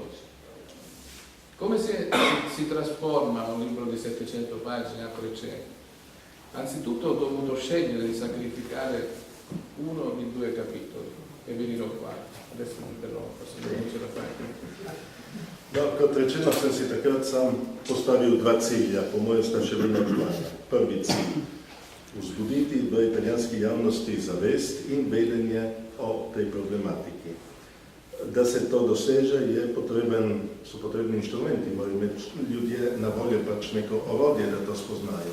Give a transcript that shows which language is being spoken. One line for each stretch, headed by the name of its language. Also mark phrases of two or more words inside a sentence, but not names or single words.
Italian: Come si trasforma un libro di 700 pagine a 300? Anzitutto ho dovuto scegliere di sacrificare uno di 2 capitoli e vi dirò qua. Adesso mi interrompo, se non ce la fai.
Slovenian: No, kot rečeno, sem si takrat sam postavil 2 cilja, po mojem sta še vedno aktualna. Prvi cilj, vzbuditi v italijanski javnosti zavest in vedenje o tej problematiki. Da se to doseže, so potrebni inštrumenti, morajo imeti ljudje na voljo pač neko orodje, da to spoznajo.